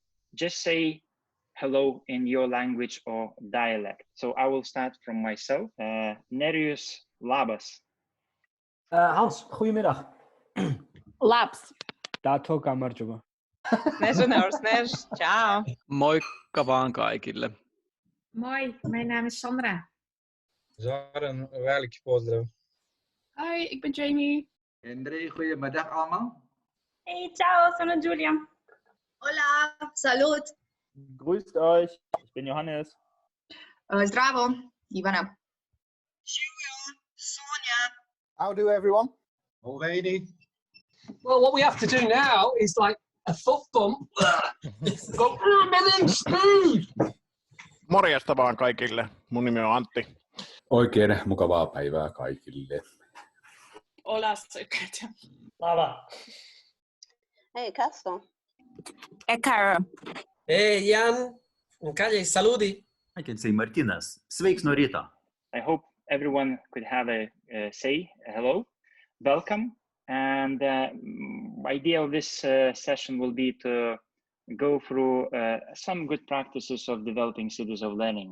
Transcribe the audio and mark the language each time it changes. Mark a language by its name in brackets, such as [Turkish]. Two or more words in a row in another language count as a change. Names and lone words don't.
[English] just say hello in your language or dialect. So I will start from myself. [Lithuanian] Nerijus, labas. [Dutch] Hans, goedemiddag. [Latvian] Labs. [Georgian] Tato kamarjuma. [Italian] Snež. Ciao. [Finnish] Moikka vaan kaikille. [Dutch] Moi, mijn naam is Sandra. [Croatian] Zoran, welk pozdrav. [Dutch] Hi, ik ben Jamie. André, goedemiddag allemaal. [Italian] Hey, ciao, sono Giulia. [Spanish] Hola, salut. [German] Grüßt euch, ich bin Johannes. [Croatian] Zdravo, Ivana. [English] Sonia. How do everyone? Already. Well, what we have to do now is like a foot bump. Go, [Finnish] Morjesta vaan kaikille. Mun nimi on Antti. Oikein mukavaa päivää kaikille. [Spanish] Hola, soy Katia. Lava. [English] Hey, Castro. Cara. Hey, Jan. Calle, saludi. I can say Martinas. [Latvian] Sveiks no ryto. [English] I hope everyone could have a hello, welcome. And the idea of this session will be to go through some good practices of developing cities of learning.